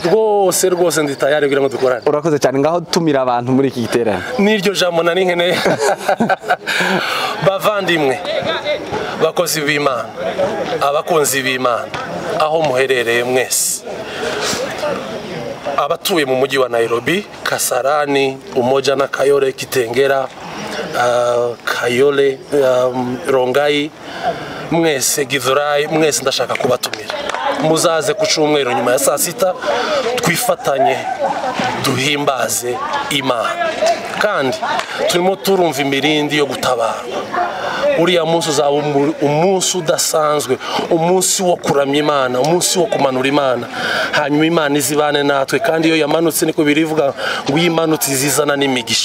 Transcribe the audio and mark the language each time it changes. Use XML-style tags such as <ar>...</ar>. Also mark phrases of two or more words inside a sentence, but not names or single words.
<rw>rwose ndi tayari kugira ngo dukorane urakoze cyane ngaho tumira abantu muri iki giterane n'iryo jambo nari nkeneye bavandimwe bakozi b'Imana abakunzi b'Imana aho muherereye mwese abatuye mu mujyi wa Nairobi Kasarani Umoja na Kayole Kitengera Kayole Rongai mwese Githurai mwese ndashaka kubatumira muzaze ku cyumweru nyuma ya saa sita twifatanye duhimbaze Imana kandi turimo turumva imirindi yo gutabara uriya munsi uzaba umunsi udasanzwe, umunsi wo kuramya Imana, umunsi wo kumanura Imana, hanyuma Imana izibane natwe, kandi iyo yamanutse niko birivuga ngo yimanutse izizana n'imigisha.</rw>